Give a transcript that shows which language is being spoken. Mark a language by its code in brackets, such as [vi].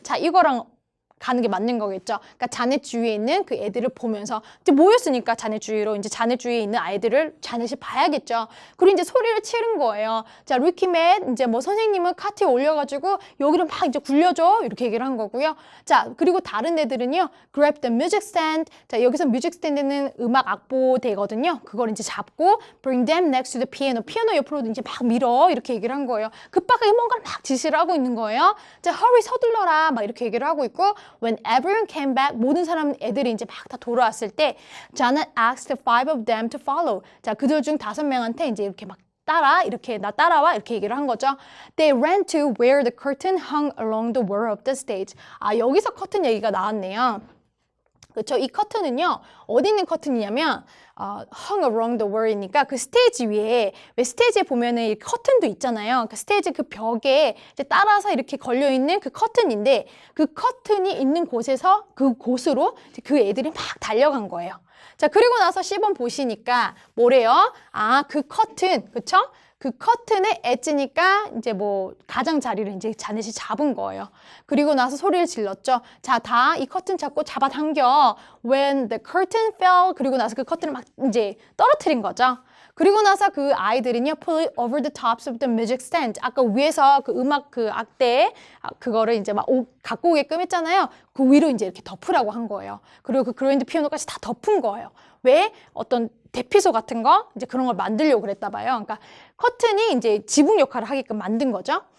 [ko] 자, 이거랑 가는 게 맞는 거겠죠. 그러니까 자넷 주위에 있는 그 애들을 보면서 이제 모였으니까 자넷 주위로 이제 자넷 주위에 있는 아이들을 자넷이 봐야겠죠. 그리고 이제 소리를 치른 거예요. 자, 루키맷 이제 뭐 선생님은 카트에 올려가지고 여기를 막 이제 굴려줘 이렇게 얘기를 한 거고요. 자, 그리고 다른 애들은요, [en] grab the music stand. [ko] 자, 여기서 뮤직 스탠드는 음악 악보대거든요. 그걸 이제 잡고 [en] bring them next to the piano. [ko] 피아노 옆으로 이제 막 밀어 이렇게 얘기를 한 거예요. 급하게 뭔가를 막 지시를 하고 있는 거예요. 자, hurry 서둘러라 막 이렇게 얘기를 하고 있고. [en] When everyone came back, [ko] 모든 애들이 이제 막 다 돌아왔을 때 [en] Janet asked 5 of them to follow. [ko] 자, 그들 중 5명한테 이제 이렇게 막 나 따라와 이렇게 얘기를 한 거죠. [en] They ran to where the curtain hung along the wall of the stage. [ko] 아, 여기서 커튼 얘기가 나왔네요. 그렇죠? 이 커튼은요, 어디 있는 커튼이냐면 [en] hung around the wall [ko] 이니까 그 스테이지 위에 왜 스테이지에 보면은 이 커튼도 있잖아요. 그 스테이지 그 벽에 이제 따라서 이렇게 걸려 있는 그 커튼인데 그 커튼이 있는 곳에서 그 곳으로 그 애들이 막 달려간 거예요. 자, 그리고 나서 C번 보시니까 뭐래요? 아, 그 커튼, 그쵸? 그 커튼의 엣지니까 이제 뭐 가장자리를 이제 자넷이 잡은 거예요. 그리고 나서 소리를 질렀죠. 자, 다 이 커튼 잡고 잡아당겨. [en] When the curtain fell. [ko] 그리고 나서 그 커튼을 막 이제 떨어뜨린 거죠. 그리고 나서 그 아이들은요, [en] pull it over the tops of the music stand. [ko] 아까 위에서 그 음악 그 악대 그거를 이제 막 갖고 오게끔 했잖아요. 그 위로 이제 이렇게 덮으라고 한 거예요. 그리고 그 그랜드 피아노까지 다 덮은 거예요. 왜? 어떤 대피소 같은 거 이제 그런 걸 만들려고 그랬다 봐요. 그러니까 커튼이 이제 지붕 역할을 하게끔 만든 거죠.